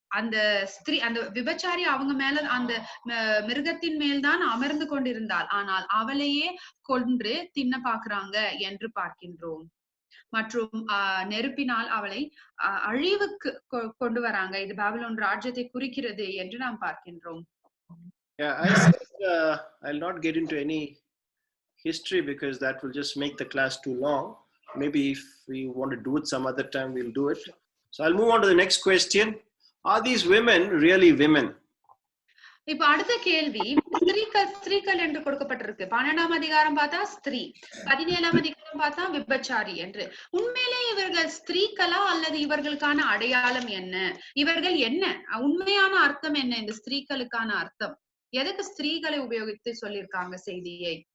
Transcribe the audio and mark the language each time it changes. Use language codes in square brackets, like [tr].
[ta] அந்த ஸ்திரீ அந்த விபச்சாரி அவங்க மேல அந்த மிருகத்தின் மேல்தான் அமர்ந்து கொண்டிருந்தாள். ஆனால் அவளையே கொன்று தின்ன பார்க்கிறாங்க என்று பார்க்கின்றோம். மற்றும் நெருப்பினால் அவளை அழிவுக்கு கொண்டு வராங்க. இது பாபிலோன் ராஜ்யத்தை குறிக்கிறது என்று நாம் பார்க்கின்றோம். [en] Yeah, I said I'll not get into any history because that will just make the class too long. Maybe if we want to do it some other time, we'll do it. So I'll move on to the next question. Are these women really women? [ta] இப்ப அடுத்த கேள்வி, ஸ்திரீகள் என்று கொடுக்கப்பட்டிருக்கு. 12ஆம் அதிகாரம் பார்த்தா ஸ்திரீ, 17ஆம் அதிகாரம் பார்த்தா விபச்சாரி என்று. உண்மையிலே இவர்கள் ஸ்திரீகளா அல்லது இவர்களுக்கான அடையாளம் என்ன? இவர்கள் என்ன உண்மையான அர்த்தம் என்ன? இந்த ஸ்திரீகளுக்கான அர்த்தம் எதுக்கு ஸ்திரீகளை உபயோகித்து சொல்லியிருக்காங்க செய்தியை?